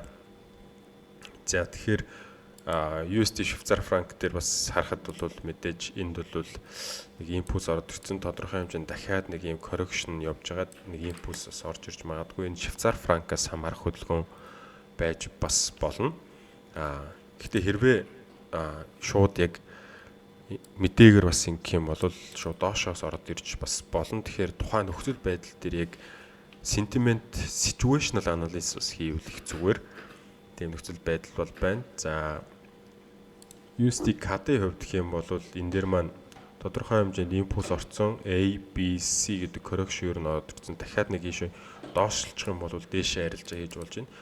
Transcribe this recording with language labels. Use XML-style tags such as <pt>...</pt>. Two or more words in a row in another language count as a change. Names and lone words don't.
<mn>За тэгэхээр USD Швейцар франк дээр бас харахад бол мэдээж энд бол нэг импульс орж ирсэн тодорхой хэмжээнд дахиад нэг ийм correction явж байгаад нэг импульс бас орж ирж магадгүй энэ Швейцар франкаас хамаарах хөдөлгөөн байж бас болно. Гэхдээ хэрвээ шууд яг мэдээгээр бас ингэх юм бол шууд доошоос ороод ирж бас болно. Тэгэхээр тухайн нөхцөл байдал дээр яг</mn> <en>sentiment situational analysis</en> <mn>бас хийвэл их зүгээр. Тийм нөхцөл байдал бол байна. За USD CAD-ийн хувьд гэх юм бол энэ дээр маань тодорхой хэмжээнд импульс орцсон A, B, C гэдэг correction ер нь ороод ирсэн. Дахиад нэг ийшээ доошлчих юм бол дээшээ арилжаа хийж болж байна.</mn>